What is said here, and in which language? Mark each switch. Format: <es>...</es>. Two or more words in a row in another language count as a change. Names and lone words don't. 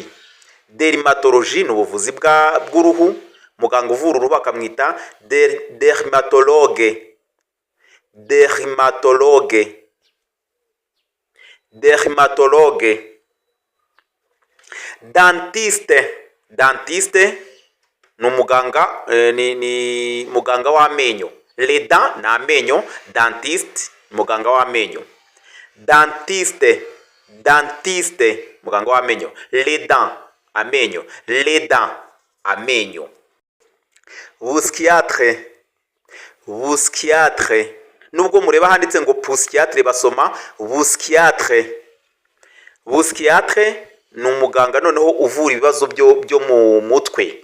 <rw>Dermatologie ni ubuvuzi bw'uruhu, muganga uvura uruhu bakamwita dermatologue. Dermatologue.</rw> <fr>Dermatologue. Dentiste.</fr> <rw>Dentiste ni umuganga ni muganga w'amenyo.</rw> <fr>Les dents</fr> <rw>ni amenyo, dentiste muganga w'amenyo. Dentiste muganga w'amenyo.</rw> <fr>Les dents amenyo, les dents amenyo.</fr> <rw>Psychiatre nubwo mureba handitse ngo psychiatre basoma psychiatre ni umuganga noneho uvura ibibazo byo mu mutwe.</rw>